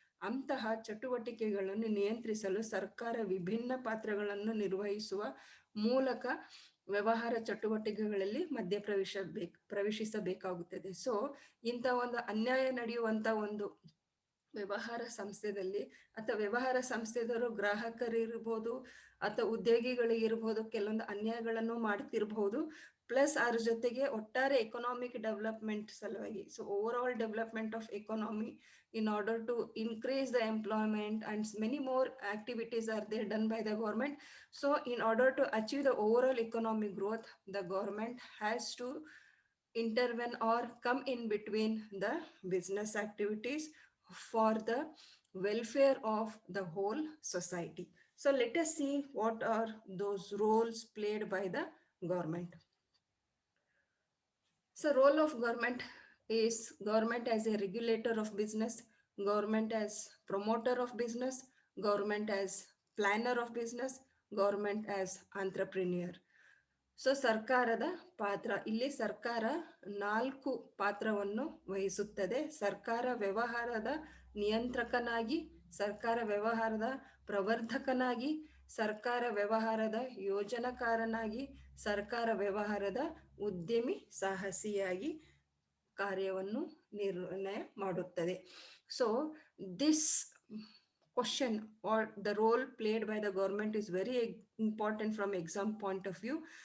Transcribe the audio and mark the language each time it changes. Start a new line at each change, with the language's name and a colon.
Kannada: ಅಂತಹ ಚಟುವಟಿಕೆಗಳನ್ನು ನಿಯಂತ್ರಿಸಲು ಸರ್ಕಾರ ವಿಭಿನ್ನ ಪಾತ್ರಗಳನ್ನು ನಿರ್ವಹಿಸುವ ಮೂಲಕ ವ್ಯವಹಾರ ಚಟುವಟಿಕೆಗಳಲ್ಲಿ ಪ್ರವೇಶಿಸಬೇಕಾಗುತ್ತದೆ. ಸೊ ಇಂಥ ಒಂದು ಅನ್ಯಾಯ ನಡೆಯುವಂತ ಒಂದು ವ್ಯವಹಾರ ಸಂಸ್ಥೆಯಲ್ಲಿ ಅಥವಾ ವ್ಯವಹಾರ ಸಂಸ್ಥೆದವರು ಗ್ರಾಹಕರಿರ್ಬೋದು ಅಥವಾ ಉದ್ಯೋಗಿಗಳಿಗಿರ್ಬೋದು ಕೆಲವೊಂದು ಅನ್ಯಾಯಗಳನ್ನು ಮಾಡ್ತಿರ್ಬಹುದು. ಪ್ಲಸ್ ಅದ್ರ ಜೊತೆಗೆ ಒಟ್ಟಾರೆ ಎಕನಾಮಿಕ್ ಡೆವಲಪ್ಮೆಂಟ್ ಸಲುವಾಗಿ,
English: So overall development of economy in order to increase the employment, and many more activities are there done by the government. So in order to achieve the overall economic growth, the government has to intervene or come in between the business activities for the welfare of the whole society. So let us see what are those roles played by the government. So role of government is government as a regulator of business, government as promoter of business, government as planner of business, government as entrepreneur.
Kannada: So ಸರ್ಕಾರದ ಪಾತ್ರ, ಇಲ್ಲಿ ಸರ್ಕಾರ 4 ಪಾತ್ರವನ್ನು ವಹಿಸುತ್ತದೆ. ಸರ್ಕಾರ ವ್ಯವಹಾರದ ನಿಯಂತ್ರಕನಾಗಿ, ಸರ್ಕಾರ ವ್ಯವಹಾರದ ಪ್ರವರ್ಧಕನಾಗಿ, ಸರ್ಕಾರ ವ್ಯವಹಾರದ ಯೋಜನಕಾರನಾಗಿ, ಸರ್ಕಾರ ವ್ಯವಹಾರದ ಉದ್ಯಮಿ ಸಾಹಸಿಯಾಗಿ ಕಾರ್ಯವನ್ನು ನಿರ್ಣಯ ಮಾಡುತ್ತದೆ.
English: So this question or the role played by the government is very important from exam point of view.